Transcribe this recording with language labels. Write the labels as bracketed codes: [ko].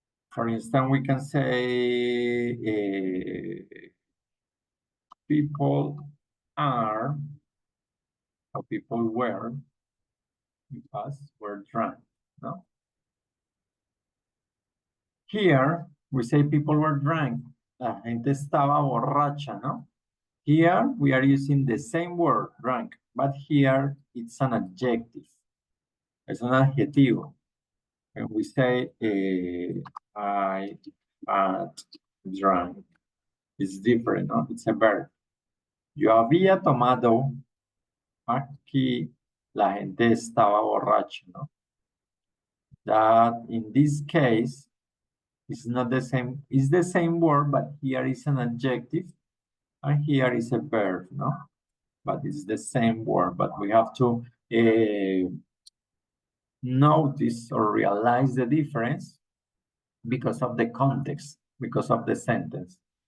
[en] For instance, we can say people are, or people were, in past, were drunk, no? Here, we say people were drunk. [es] La gente estaba borracha, no? [en] Here, we are using the same word, drunk, but here it's an adjective. [es] Es un adjetivo. [en] And we say, I had drunk. It's different, no? It's a verb. [es] Yo había tomado. Aquí la gente estaba borracha, no? [en] That in this case is not the same. It's the same word, but here is an adjective, and here is a verb, no? But it's the same word. But we have to notice or realize the difference because of the context, because of the sentence.